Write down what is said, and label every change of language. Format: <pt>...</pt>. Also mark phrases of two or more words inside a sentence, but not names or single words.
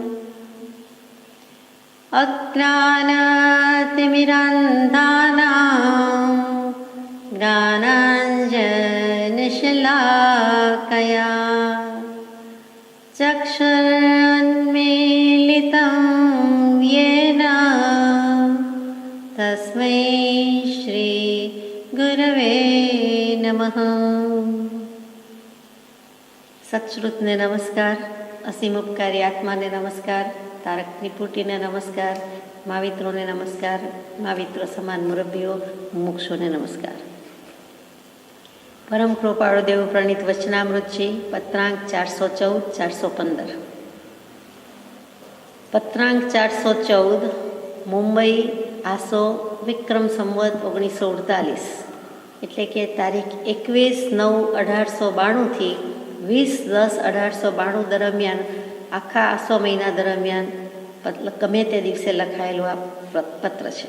<sa>अज्ञानतिमिरान्धानां ज्ञानाञ्जनशलाकया चक्षुरुन्मीलितं येन तस्मै श्रीगुरवे नमः।</sa> <gu>સત્શ્રુતને નમસ્કાર, અસીમ ઉપકારી આત્માને નમસ્કાર, તારક નિપુટીને નમસ્કાર, માવિત્રોને નમસ્કાર, માવિત્ર સમાન મુરબ્બીઓ મુક્ષોને નમસ્કાર। પરમ કૃપાળુ દેવ પ્રણીત વચનામૃતજી પત્રાંક 414-415। પત્રાંક 414 મુંબઈ આસો વિક્રમ સંવત 1948 એટલે કે તારીખ 21/9/1892 થી 20/10/1892 દરમિયાન આખા આસો મહિના દરમિયાન ગમે તે દિવસે લખાયેલું આ પત્ર છે।</gu>